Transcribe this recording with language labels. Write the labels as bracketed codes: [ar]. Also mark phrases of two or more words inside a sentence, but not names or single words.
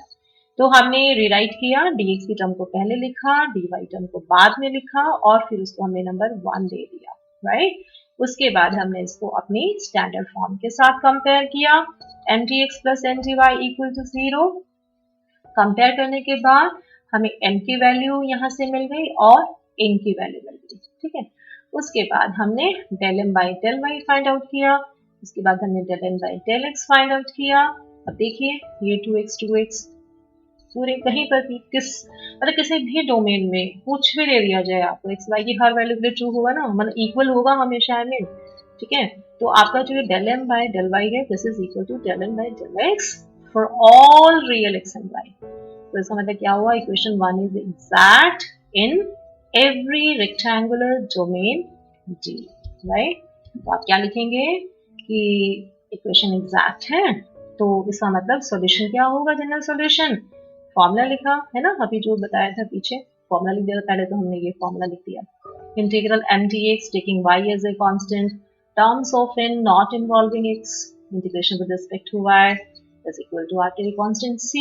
[hi] तो हमने रीराइट किया, dx की टर्म को पहले लिखा, dy टर्म को बाद में लिखा और फिर उसको हमने नंबर 1 दे दिया, राइट। उसके बाद हमने इसको अपनी [en] standard form [hi] के साथ कंपेयर किया, [en] mdx plus ndy equal to 0. [hi] कंपेयर करने के बाद हमें m की वैल्यू यहाँ से मिल गई और n की वैल्यू मिल गई। ठीक है, उसके बाद हमने [en] del m by del y find out [hi] किया, उसके बाद हमने [en] del n by del x find out [hi] किया। अब देखिए ये 2x पूरे कहीं पर भी किसी भी डोमेन में कुछ भी दे दिया जाए आपको, एक्स वाई की हर वैल्यू के लिए ट्रू होगा ना, मतलब इक्वल होगा हमेशा में। ठीक है, तो आपका जो [en] del m by del y [hi] है, [en] this is equal to del n by del x for all real x and y. [hi] तो इसका मतलब क्या हुआ, [en] equation 1 is exact in every rectangular domain D, right. [hi] तो आप क्या लिखेंगे कि [en] equation exact [hi] है, तो इसका मतलब सॉल्यूशन क्या होगा, [en] general solution formula [hi] लिखा है ना, अभी जो बताया था पीछे फॉर्मूला लिख दिया, पहले तो हमने ये फॉर्मूला लिख दिया, [en] integral mdx taking y as a constant, terms of n not involving x, integration with respect to y is equal to arbitrary constant c.